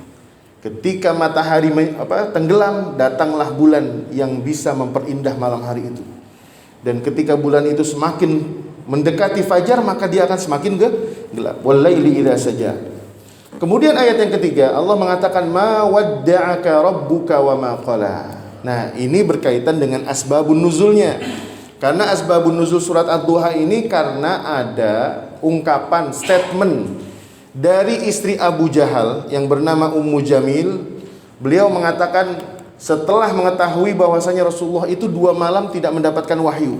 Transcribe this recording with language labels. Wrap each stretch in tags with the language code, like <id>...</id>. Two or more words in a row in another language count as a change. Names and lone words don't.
<id>Ketika matahari tenggelam, datanglah bulan yang bisa memperindah malam hari itu. Dan ketika bulan itu semakin mendekati fajar, maka dia akan semakin gelap.</id> <ar>والليل إذا سجى.</ar> <id>Kemudian ayat yang ketiga Allah mengatakan</id> <ar>ما ودعك ربك وما قلى.</ar> <id>Nah, ini berkaitan dengan</id> <ar>أسباب النزول.</ar> <id>Karena</id> <ar>أسباب النزول</ar> <id>surat Ad-Duha ini karena ada ungkapan statement dari istri Abu Jahal yang bernama Ummu Jamil. Beliau mengatakan setelah mengetahui bahwasanya Rasulullah itu 2 malam tidak mendapatkan wahyu.</id>